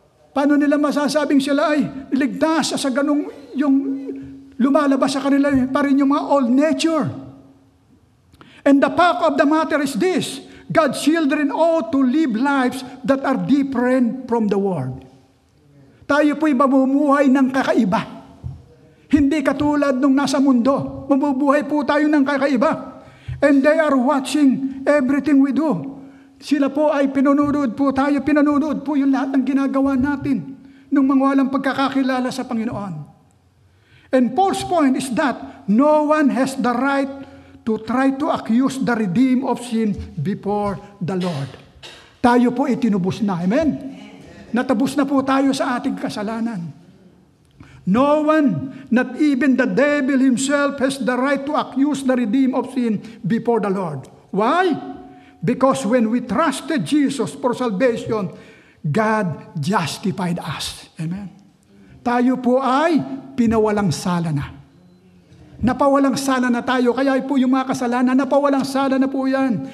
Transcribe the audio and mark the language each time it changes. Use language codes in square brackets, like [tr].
[tl] Paano nila masasabing sila ay ligtas sa ganung yung lumalabas sa kanila pa rin yung mga old nature. [en] And the fact of the matter is this: God's children ought to live lives that are different from the world. [tl] Tayo po'y mamumuhay ng kakaiba. Hindi katulad nung nasa mundo. Mamubuhay po tayo ng kakaiba. [en] And they are watching everything we do. [tl] Sila po ay pinununod po tayo. Pinununod po yung lahat ng ginagawa natin nung mga walang pagkakakilala sa Panginoon. [en] And Paul's point is that no one has the right to try to accuse the redeemed of sin before the Lord. [tl] Tayo po itinubos na. Amen? Natabos na po tayo sa ating kasalanan. [en] No one, not even the devil himself, has the right to accuse the redeemed of sin before the Lord. Why? Because when we trusted Jesus for salvation, God justified us. Amen. [tl] Tayo po ay pinawalang sala na. Napawalang sala na tayo. Kaya po yung mga kasalanan, napawalang sala na po yan.